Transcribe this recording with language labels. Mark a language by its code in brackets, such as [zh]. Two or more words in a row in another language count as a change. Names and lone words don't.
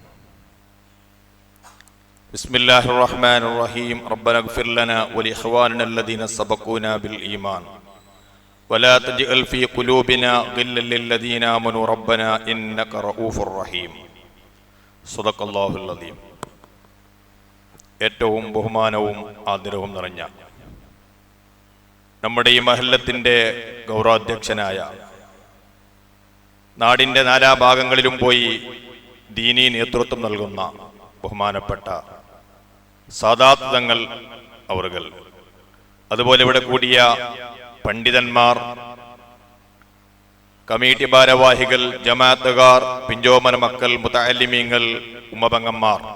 [ar] بسم الله الرحمن الرحيم. ربنا اغفر لنا ولإخواننا الذين سبقونا بالإيمان ولا تجعل في قلوبنا غلا للذين آمنوا ربنا إنك رؤوف رحيم. صدق الله العظيم. [ml] ഏറ്റവും ബഹുമാനവും ആദരവും നിറഞ്ഞ നമ്മുടെ ഈ മഹല്ലത്തിന്റെ ഗൗരവാധ്യക്ഷനായ, നാടിന്റെ നാനാഭാഗങ്ങളിലും പോയി ദീനീ നേതൃത്വം നൽകുന്ന ബഹുമാനപ്പെട്ട സാദാത്ത് തങ്ങൾ അവറുകൾ, അതുപോലെ ഇവിടെ കൂടിയ പണ്ഡിതന്മാർ, കമ്മിറ്റി ഭാരവാഹികൾ, ജമാഅത്തുകാർ, പിഞ്ചോമന മക്കൾ, മുതഅല്ലിമീങ്ങൾ, ഉമ്മപെങ്ങന്മാർ,